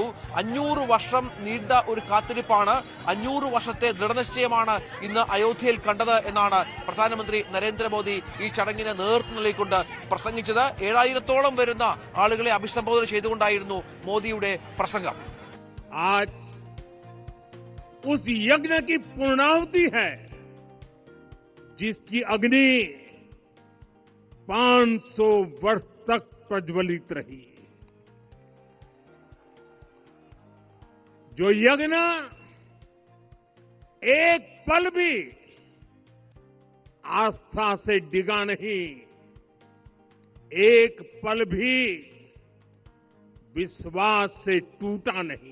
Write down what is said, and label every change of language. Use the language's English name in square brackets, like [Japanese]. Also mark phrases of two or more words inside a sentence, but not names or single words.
[Malayalam] 500 വർഷം നീണ്ട ഒരു കാത്തിരിപ്പാണ്, 500 വർഷത്തെ ദൃഢനിശ്ചയമാണ് ഇന്ന് അയോധ്യയിൽ കണ്ടത് എന്നാണ് പ്രധാനമന്ത്രി നരേന്ദ്രമോദി ഈ ചടങ്ങിന് നേതൃത്വം നൽകിക്കൊണ്ട് പ്രസംഗിച്ചത്. 7000-ഓളം വരുന്ന ആളുകളെ അഭിസംബോധന ചെയ്തുകൊണ്ടായിരുന്നു മോദിയുടെ പ്രസംഗം. [Hindi] आज उस यज्ञ की पूर्णाहुति है जिसकी अग्नि 500 वर्ष तक प्रज्वलित रही. जो यज्ञ एक पल भी आस्था से डिगा नहीं, एक पल भी विश्वास से टूटा नहीं.